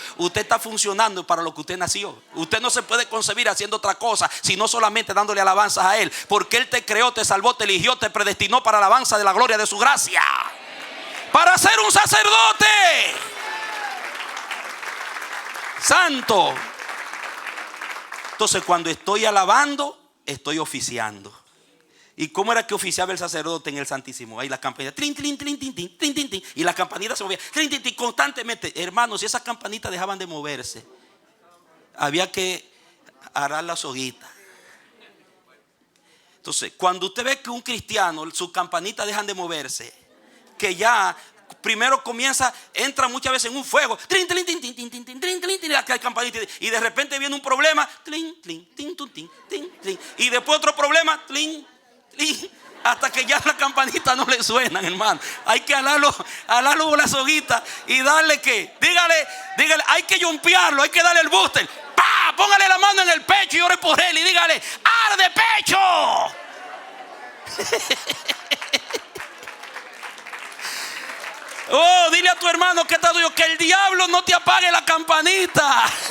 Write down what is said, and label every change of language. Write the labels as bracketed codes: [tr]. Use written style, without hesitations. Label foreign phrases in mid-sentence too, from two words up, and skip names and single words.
[es] Usted está funcionando para lo que usted nació. Usted no se puede concebir haciendo otra cosa, sino solamente dándole alabanzas a Él, porque Él te creó, te salvó, te eligió, te predestinó para la alabanza de la gloria de su gracia, para ser un sacerdote santo. Entonces, cuando estoy alabando, estoy oficiando. ¿Y cómo era que oficiaba el sacerdote en el Santísimo? Ahí las campanitas, trin, trin, trin, trin, trin, trin, trin, trin, y las campanitas se movían, trin, trin, trin, constantemente. Hermanos, si esas campanitas dejaban de moverse, había que arar la soguita. Entonces, cuando usted ve que un cristiano, sus campanitas dejan de moverse, que ya primero entra muchas veces en un fuego. Trin, trin, tin, tin, tin, tin, tin, trin, trin, trin, la campanita. Y de repente viene un problema. Trin, trin, tin, tun, tin, tin, trin. Y después otro problema. Trin, trin. Hasta que ya la campanita no le suenan, hermano. Hay que alarlo con la soguita y darle que, dígale, hay que jumpearlo, hay que darle el booster. ¡Pah! Póngale la mano en el pecho y ore por él y dígale, ¡arde pecho! Oh, dile a tu hermano que está tuyo que el diablo no te apague la campanita.